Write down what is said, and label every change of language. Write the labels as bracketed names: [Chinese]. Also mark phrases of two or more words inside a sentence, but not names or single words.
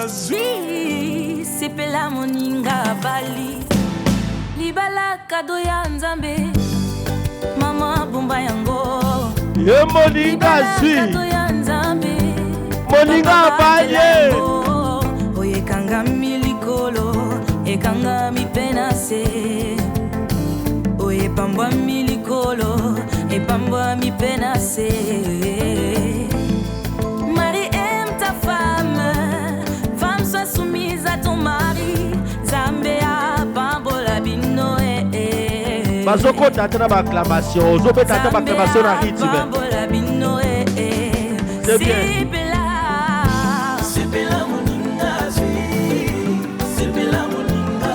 [Lingala] Zwi, sepela moninga bali libala kado ya nzambe mama bomba yango Ye moninga zwi, kado ya nzambe moninga baye. oyekanga milikolo ekanga mipena se oyepambwa milikolo epambwa mipena se. [French] Marie aime ta femme, femme sois soumise à ton mari. [Lingala] Zambia pambola bino Bazoko tata na acclamation, ozobe tata ba acclamation na rythme. pambola bino [French] C'est bien. [Lingala] Sepela moninga zwi Sepela moninga